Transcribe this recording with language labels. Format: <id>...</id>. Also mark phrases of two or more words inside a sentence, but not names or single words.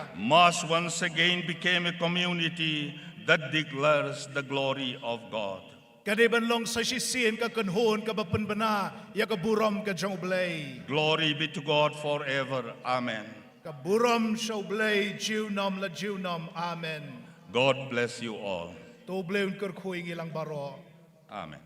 <en>must once again become a community that declares the glory of God.</en> <kha>Kadiban long sa sisin ka kanhon ka bapanbana ya ka buram ka jong blay.</kha> <en>Glory be to God forever. Amen.</en> <kha>Ka buram show blay jiwnam la jiwnam. Amen.</kha> <en>God bless you all.</en> <kha>To Blei Un kyrkhu ilang baro. Amen.</kha>